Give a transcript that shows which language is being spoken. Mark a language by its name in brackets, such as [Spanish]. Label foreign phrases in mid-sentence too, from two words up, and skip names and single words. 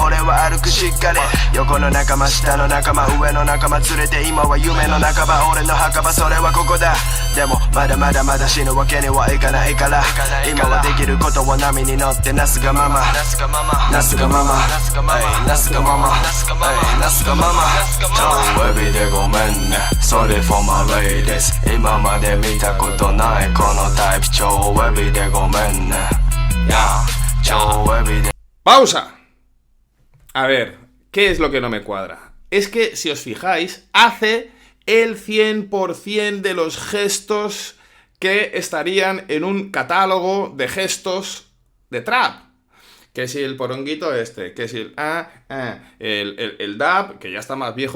[Japanese] 俺は歩くしっかり横の仲間下の仲間上の仲間連れて今は夢の半ば俺の墓場それはここだでもまだ死ぬわけにはいかないから今はできることは波に乗ってなすがままなすがままなすがままなすがまま超エビでごめんね [English] Sorry for my ladies [Japanese] 今まで見たことないこのタイプ超エビでごめんね超エビで [Spanish] ¡Pausa! A ver, ¿qué es lo que no me cuadra? Es que, si os fijáis, hace el 100% de los gestos que estarían en un catálogo de gestos de trap. Que si el poronguito este, que si el dab, que ya está más viejo.